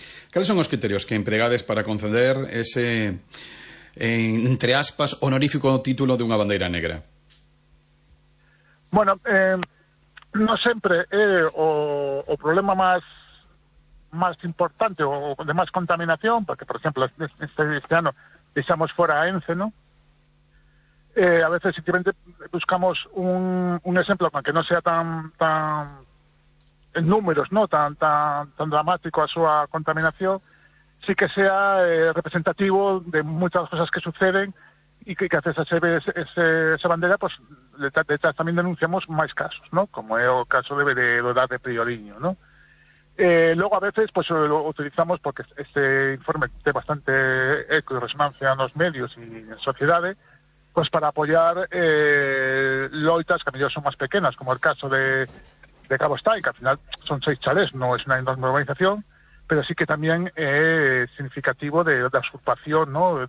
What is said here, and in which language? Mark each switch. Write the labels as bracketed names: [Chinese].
[Galician] ¿Cales son os criterios que empregades para conceder ese, entre aspas, honorífico título de unha bandeira negra? Bueno, non sempre é o problema máis importante ou de máis contaminación, porque, por exemplo, este ano deixamos fora a ENCE, ¿no? A veces simplemente buscamos un exemplo que non sea tan en números, ¿no? tan dramático a súa contaminación, sí que sea representativo de moitas cosas que suceden e que haces esa bandera, pues detrás tamén denunciamos máis casos, ¿no? Como é o caso de edad de Prioriño, ¿no? [Spanish] Logo, a veces, pues lo utilizamos porque este informe tiene bastante eco y resonancia en los medios y en sociedade, pues para apoyar [Galician] loitas que a mellor son máis pequenas, [Spanish] como el caso de Cabo Stein, que al final son 6 chalés, no es una enorme urbanización, pero sí que también es significativo de usurpación, ¿no?